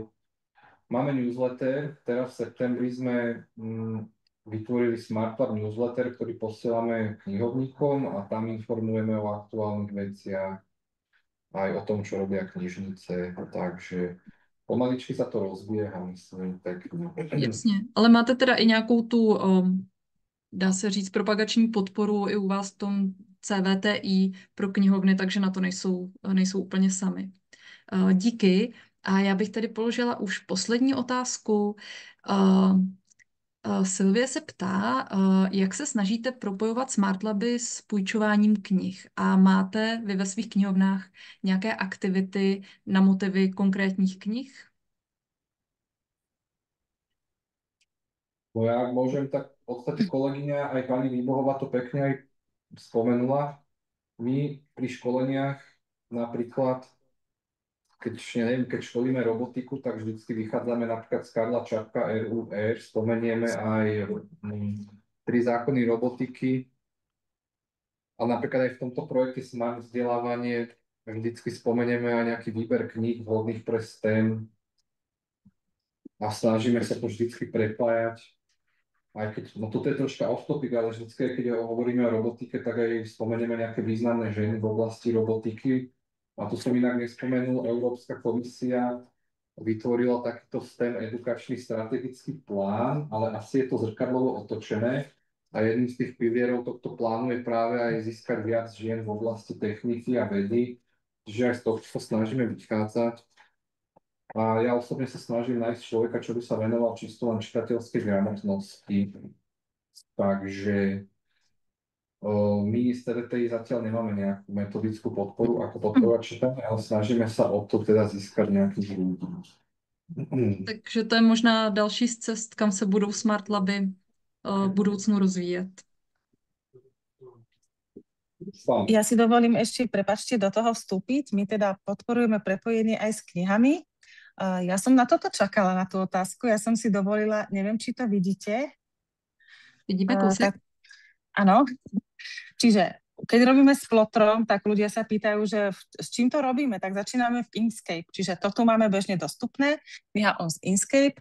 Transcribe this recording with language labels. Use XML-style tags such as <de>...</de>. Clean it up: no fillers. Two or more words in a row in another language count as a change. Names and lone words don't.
<sk>Máme newsletter, teraz v septembri sme vytvorili Smart Lab newsletter, ktorý posielame knihovníkom a tam informujeme o aktuálnych veciach, aj o tom, čo robia knižnice, takže pomaličky sa to rozbieha, myslím, pekne.</sk> <cs>Jasně, ale máte teda i nějakou tu, dá se říct, propagační podporu i u vás v tom CVTI pro knihovny, takže na to nejsou úplně sami. Díky. A já bych tady položila už poslední otázku. Sylvie se ptá, jak se snažíte propojovat Smart Laby s půjčováním knih a máte vy ve svých knihovnách nějaké aktivity na motivy konkrétních knih?</cs> <sk>No ja môžem, tak v podstate kolegyňa aj pani Výbohová to pekne aj spomenula. My pri školeniach napríklad, keď školíme robotiku, tak vždycky vychádzame napríklad z Karla Čapka RUR, spomenieme aj 3 zákony robotiky. A napríklad aj v tomto projekte Smart vzdelávanie vždycky spomenieme aj nejaký výber kníh vhodných pre STEM a snažíme sa to vždycky prepájať. Aj keď, no toto je troška</sk> <en>off topic,</en> <sk>ale vždycky, keď hovoríme o robotike, tak aj spomenieme nejaké významné ženy v oblasti robotiky. A tu som inak nespomenul, Európska komisia vytvorila takýto STEM edukačný strategický plán, ale asi je to zrkadlovo otočené. A jedným z tých pilierov tohto plánu je práve aj získať viac žien v oblasti techniky a vedy. Čiže aj z toho sa snažíme vychádzať. A ja osobne sa snažím nájsť človeka, čo by sa venoval čisto len čitateľskej gramotnosti. Takže my z TDTI zatiaľ nemáme nejakú metodickú podporu, ako podporovať čítanie, ale snažíme sa o to teda získať nejakých ľudí.</sk> <cs>Takže to je možná další z cest, kam se budou Smart Laby v budoucnu rozvíjet.</cs> <sk>Ja si dovolím ešte, prepáčte, do toho vstúpiť. My teda podporujeme prepojenie aj s knihami. Ja som na toto čakala, na tú otázku. Ja som si dovolila, neviem, či to vidíte.</sk> <cs>Vidíme kusek?</cs> <sk>Áno. Čiže keď robíme s Flotrom, tak ľudia sa pýtajú, že s čím to robíme, tak začíname v Inkscape, čiže to tu máme bežne dostupné, kniha z Inkscape.</sk>